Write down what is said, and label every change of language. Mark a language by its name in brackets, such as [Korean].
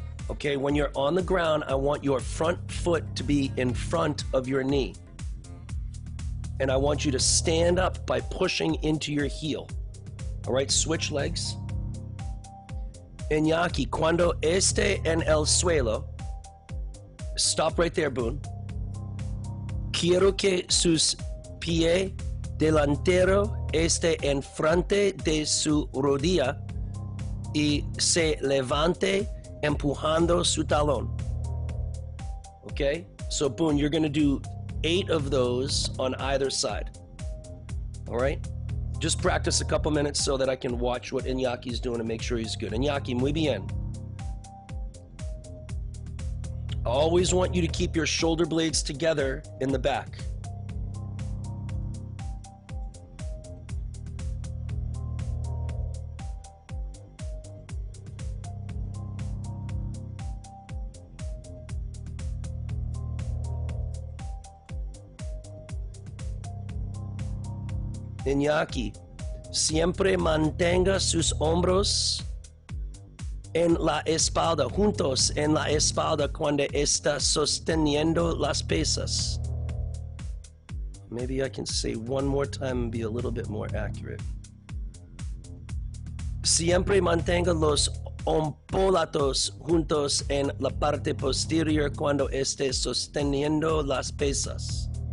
[English] Okay, when you're on the ground, I want your front foot to be in front of your knee. And I want you to stand up by pushing into your heel. All right, switch legs. [Spanish] Iñaki, cuando esté en el suelo, [English] stop right there, [Spanish] Boone. Quiero que sus pies delantero esté en frente de su rodilla y se levante empujando su talón. [English] Okay, so Boone, you're gonna do 8 of those on either side. All right, just practice a couple minutes so that I can watch what Iñaki's doing and make sure he's good. Iñaki, [Spanish] muy bien. [English] I always want you to keep your shoulder blades together in the back. [Spanish] Iñaki, siempre mantenga sus hombros en la espalda, juntos en la espalda cuando está sosteniendo las pesas. [English] Maybe I can say one more time and be a little bit more accurate. [Spanish] Siempre mantenga los omoplatos juntos en la parte posterior cuando esté sosteniendo las pesas.